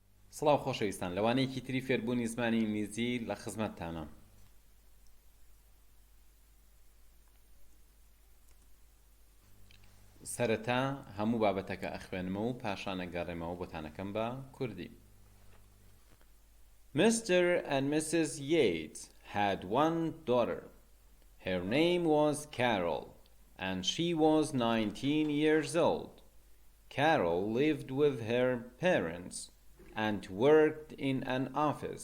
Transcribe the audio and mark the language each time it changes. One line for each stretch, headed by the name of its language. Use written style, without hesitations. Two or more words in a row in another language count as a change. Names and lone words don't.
Central Kurdish: سڵاو خۆشەویستان لەوانەیەکی تری فێربوونی زمانی ئینگلیزی لە خزمەتتانە. سەرەتا هەموو بابەتەکە ئەخوێنمەوە و پاشان ئەگەڕێمەوە بۆتانەکەم بە کوردی.
English: Mr. and Mrs. Yates had one daughter. Her name was Carol, and she was 19 years old. Carol lived with her parents and worked in an office.